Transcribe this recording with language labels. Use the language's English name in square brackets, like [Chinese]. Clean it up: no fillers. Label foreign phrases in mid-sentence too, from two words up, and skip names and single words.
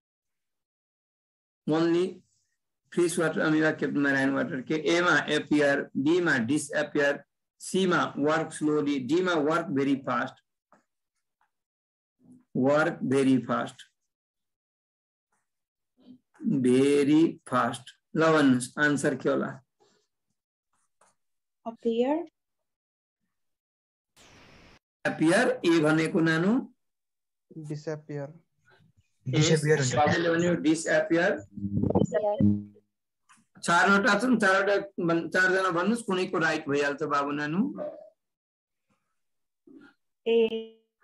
[English] only freshwater amoeba kept marine water के A मा appear, D मा disappear, C मा work slowly, D मा work very fast, [Nepali] लवन आंसर के होला appear ए भनेको नानु disappear बाबुले भन्यो disappear चारवटा छन् चारजना भन्नुस् कुनैको राइट भइहाल्छ बाबु नानु A